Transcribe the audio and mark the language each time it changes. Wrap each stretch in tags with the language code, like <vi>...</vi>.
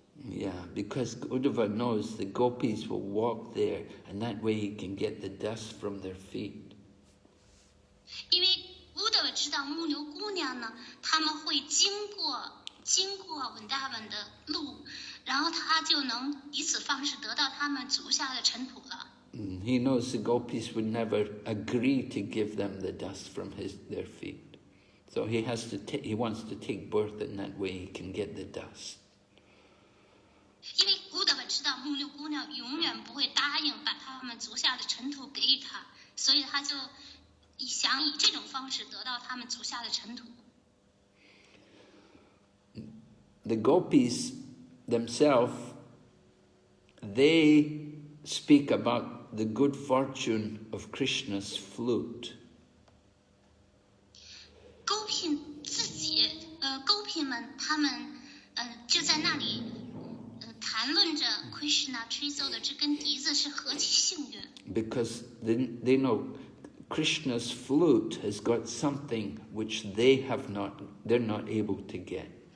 <en>Yeah, because Uddhava knows the gopis will walk there, and that way he can get the dust from their feet.</en> <zh>因为乌德瓦知道牧牛姑娘呢，他们会经过文达文的路，然后他就能以此方式得到他们足下的尘土了。</zh> <en>He knows the gopis would never agree to give them the dust from their feet. So he wants to take birth in that way he can get the dust.</en> <zh>因为乌德瓦知道牧牛姑娘永远不会答应把他们足下的尘土给予他，所以他就想以这种方式得到他们足下的尘土。</zh> <en>The gopis themselves, they speak about the good fortune of Krishna's flute.</en> <zh>勾品自己，勾品们他们就在那里谈论着 Krishna 吹奏的这根笛子是何其幸运。</zh> <en>Because they know Krishna's flute has got something which they're not able to get.</en>